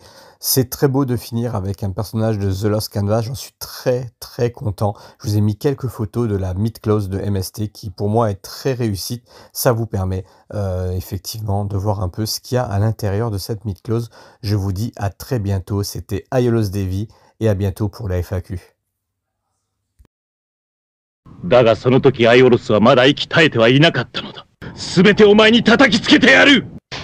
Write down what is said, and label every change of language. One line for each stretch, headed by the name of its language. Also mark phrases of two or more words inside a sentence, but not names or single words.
French: C'est très beau de finir avec un personnage de The Lost Canvas, j'en suis très content. Je vous ai mis quelques photos de la Myth Clause de MST qui pour moi est très réussite. Ça vous permet effectivement de voir un peu ce qu'il y a à l'intérieur de cette Myth Clause. Je vous dis à très bientôt, c'était Aiolos Devi et à bientôt pour la FAQ.
Japanese: だがその時アイオロスはまだ息絶えてはいなかったのだ。すべてお前に叩きつけてやる。